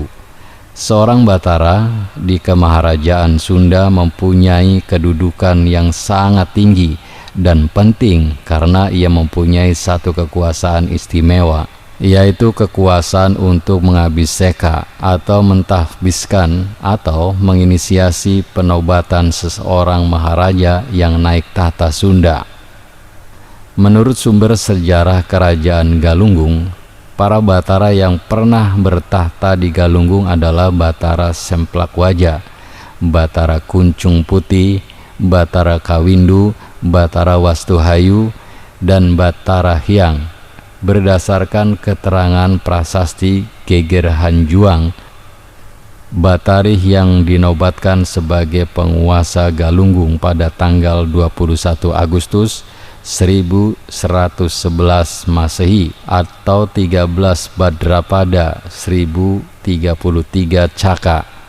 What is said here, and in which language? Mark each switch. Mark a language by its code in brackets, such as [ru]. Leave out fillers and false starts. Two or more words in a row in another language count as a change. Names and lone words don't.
[id] Seorang Batara di Kemaharajaan Sunda mempunyai kedudukan yang sangat tinggi dan penting karena ia mempunyai satu kekuasaan istimewa, yaitu kekuasaan untuk mengabiseka atau mentahbiskan atau menginisiasi penobatan seseorang maharaja yang naik tahta Sunda. Menurut sumber sejarah kerajaan Galunggung, para Batara yang pernah bertahta di Galunggung adalah Batara Semplakwaja, Batara Kuncung Putih, Batara Kawindu, Batara Wastuhayu, dan Batara Hyang. Berdasarkan keterangan prasasti Geger Hanjuang, Batari yang dinobatkan sebagai penguasa Galunggung pada tanggal 21 Agustus 1111 Masehi atau 13 Badrapada 1033 Caka.